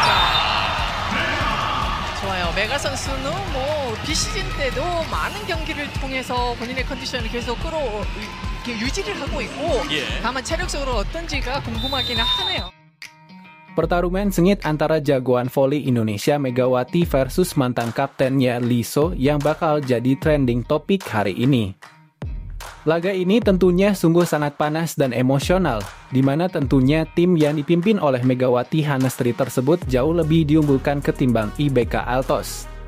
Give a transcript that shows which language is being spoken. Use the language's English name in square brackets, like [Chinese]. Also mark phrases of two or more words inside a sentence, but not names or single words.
[Korean] 좋아요. 메가 선수는 뭐 비시즌 때도 많은 경기를 통해서 본인의 컨디션을 계속 유지를 하고 있고 다만 체력적으로 어떤지가 궁금하기는 하네요. [Indonesian] Pertarungan sengit antara jagoan voli Indonesia Megawati versus mantan kaptennya Lee So yang bakal jadi [English] trending topik [Indonesian] hari ini. Laga ini tentunya sungguh sangat panas dan emosional, di mana tentunya tim yang dipimpin oleh Megawati Hanestri tersebut jauh lebih diunggulkan ketimbang IBK Altos.